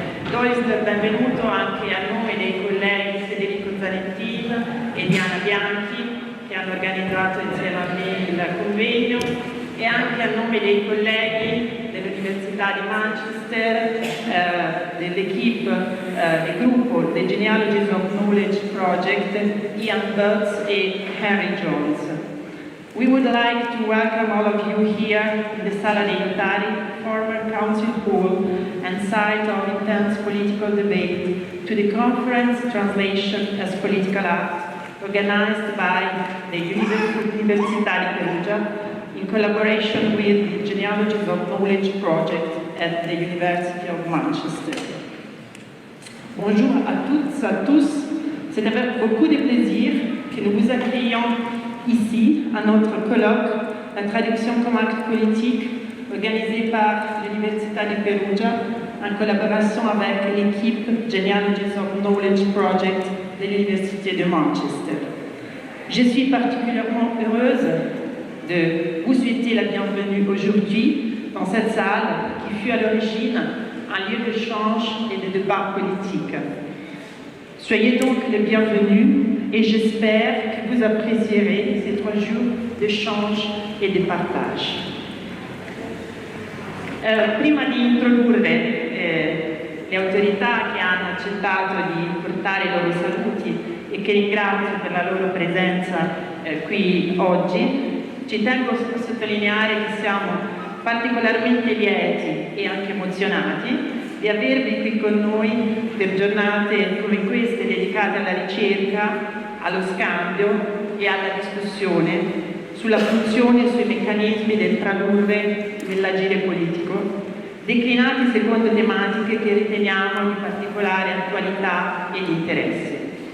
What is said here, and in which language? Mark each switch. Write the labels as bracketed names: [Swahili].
[Italian] Do il benvenuto anche a nome dei colleghi Federico Zanettin e Diana Bianchi che hanno organizzato insieme a me il convegno, e anche a nome dei colleghi dell'Università di Manchester, dell'equipe del gruppo The Genealogies of Knowledge Project, Ian Butts e Harry Jones. [English] We would like to welcome all of you here in the Sala dei Notari, former Council Hall and site of intense political debate, to the conference Translation as Political Act, organized by the Università di Perugia in collaboration with the Genealogies of Knowledge Project at the University of Manchester. [French] Bonjour à toutes, à tous. C'est avec beaucoup de plaisir que nous vous accueillons ici à notre colloque La traduction comme acte politique, organisé par l'Università di Perugia en collaboration avec l'équipe Genealogies of Knowledge Project de l'Université de Manchester. Je suis particulièrement heureuse de vous souhaiter la bienvenue aujourd'hui dans cette salle qui fut à l'origine un lieu d'échange et de débat politique. Soyez donc les bienvenus et j'espère que vous apprécierez ces 3 jours d'échange et de partage. [Italian] Prima di introdurre le autorità che hanno accettato di portare i loro saluti e che ringrazio per la loro presenza qui oggi, ci tengo a sottolineare che siamo particolarmente lieti e anche emozionati di avervi qui con noi per giornate come queste dedicate alla ricerca, allo scambio e alla discussione sulla funzione e sui meccanismi del tradurre nell'agire politico, declinati secondo tematiche che riteniamo di particolare attualità e di interesse.